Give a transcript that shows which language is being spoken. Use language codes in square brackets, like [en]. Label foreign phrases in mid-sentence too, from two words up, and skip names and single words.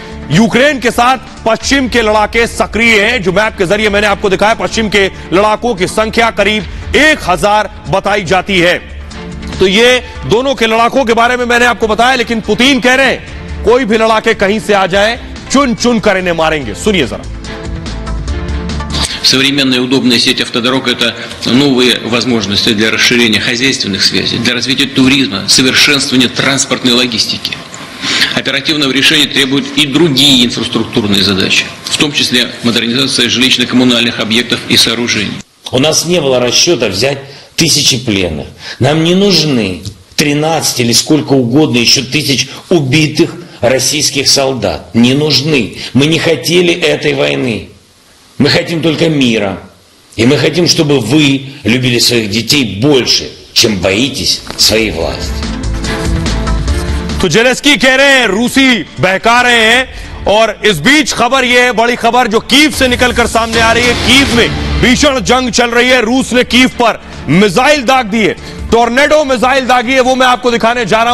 [hi] यूक्रेन के साथ पश्चिम के लड़ाके सक्रिय हैं। जो मैप के जरिए मैंने आपको दिखाया, पश्चिम के लड़ाकों की संख्या करीब 1000 बताई जाती है। तो ये दोनों के लड़ाकों के बारे में मैंने आपको बताया, लेकिन पुतिन कह रहे हैं कोई भी लड़ाके कहीं से आ जाए, चुन चुन कर इन्हें मारेंगे। सुनिए जरा। [ru] Современная удобная сеть автодорог – это новые возможности для расширения хозяйственных связей, для развития туризма, совершенствования транспортной логистики. Оперативного решения требуют и другие инфраструктурные задачи, в том числе модернизация жилищно-коммунальных объектов и сооружений. У нас не было расчета взять 1000 пленных. Нам не нужны 13 или сколько угодно еще тысяч убитых российских солдат. Не нужны. Мы не хотели этой войны. Мы хотим только мира. И мы хотим, чтобы вы любили своих детей больше, чем боитесь своей власти. [hi] तो जेलेंस्की कह रहे हैं रूसी बहका रहे हैं। और इस बीच खबर यह है, बड़ी खबर जो कीव से निकलकर सामने आ रही है, कीव में भीषण जंग चल रही है। रूस ने कीव पर मिसाइल दाग दिए, [en] tornado missile [hi] दागी है, वो मैं आपको दिखाने जा रहा हूं।